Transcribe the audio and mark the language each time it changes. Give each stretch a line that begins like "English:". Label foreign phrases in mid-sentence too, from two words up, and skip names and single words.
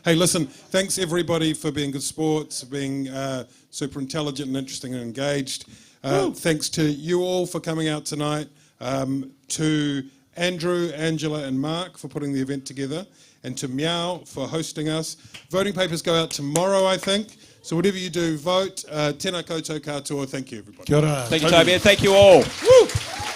English: Hey, listen, thanks everybody for being good sports, being super intelligent and interesting and engaged. Thanks to you all for coming out tonight, to Andrew, Angela and Mark for putting the event together, and to Meow for hosting us. Voting papers go out tomorrow, I think. So whatever you do, vote.
Māori: Tēnā koutou katoa.
English: Thank you, everybody.
Māori: Kia ora.
English: Thank you, Toby, and thank you all. Woo!